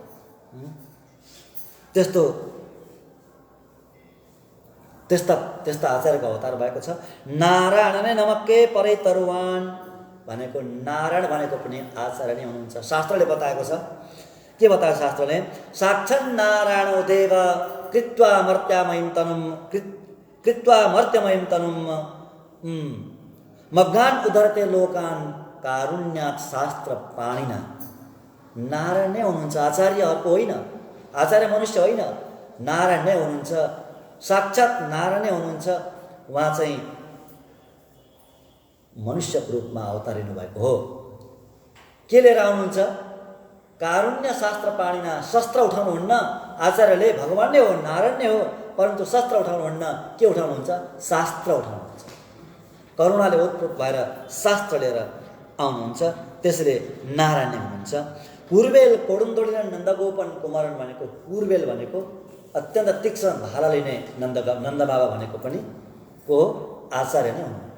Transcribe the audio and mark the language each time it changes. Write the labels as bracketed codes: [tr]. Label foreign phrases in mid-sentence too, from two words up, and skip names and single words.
[ne] त्यस्ता आचार्यको अवतार भएको छ। [ta] நாராயணனே நமக்கே பறை தருவான் [ne] भनेको, नारायण भनेको पनि आचार्य नै हुनुहुन्छ। शास्त्रले बताएको छ। के बतायो शास्त्रले? [sa] साक्षात् नारायणो देव कृत्वा मर्त्यामयं तनुम मग्नान उदरते लोकान कारुण्यात् शास्त्र पाणिना। [ne] नारायण नै हुनुहुन्छ, आचार्य अर्को होइन, आचार्य मनुष्य होइन, नारायण नै हुनुहुन्छ। साक्षात् नारायण नै हुनुहुन्छ। उहाँ चाहिँ मनुष्यको रूपमा अवतारिनु भएको हो। के लिएर आउनुहुन्छ? [sa] कारुण्य शास्त्र पाणिना। [ne] शस्त्र उठाउनुहुन्न आचार्यले, भगवान नै हो, नारायण नै हो, परन्तु शस्त्र उठाउनुहुन्न। के उठाउनुहुन्छ? शास्त्र उठाउनुहुन्छ। करुणाले ओतप्रोत भएर शास्त्र लिएर आउनुहुन्छ। त्यसैले नारायण नै हुनुहुन्छ। [ta] கூர்வேல் கொடுந்தொழிலன் நந்தகோபன் குமரன் [ne] भनेको, पूर्वेल भनेको अत्यन्त तीक्ष्ण भाला लिने नन्द बाबा भनेको पनि को आचार्य नै हुनुहुन्छ।